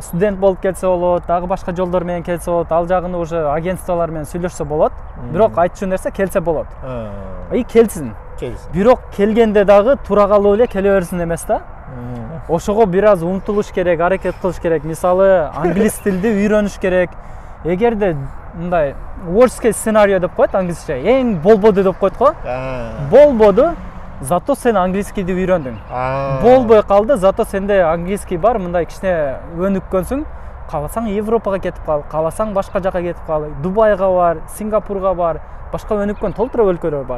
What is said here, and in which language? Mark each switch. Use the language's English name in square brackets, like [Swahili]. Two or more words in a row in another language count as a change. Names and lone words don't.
[Kyrgyz] Студент болуп келсе болот, дагы башка жолдор менен келсе болот, ал жагын уже агентстволор менен сүйлөшсө болот. Бирок айтчу нерсе келсе болот. И келсин. Бирок келгенде дагы тура калып эле келе берсин эмес да. Ошого бир аз умтулуш керек, аракет кылыш керек. Мисалы, англис тилди үйрөнүш керек. Эгерде мындай [English] worst case scenario [Kyrgyz] деп коет англисче, эң болбоду деп коет го. Болбоду, зато сен англискийди үйрөндүң. Болбой калды, зато сенде английский бар, мындай кичине өнүккөнсүң. Кааласаң Европага кетип кал, кааласаң башка жака кетип кал. Дубайга бар, Сингапурга бар, башка өнүккөн толтура өлкөлөр бар.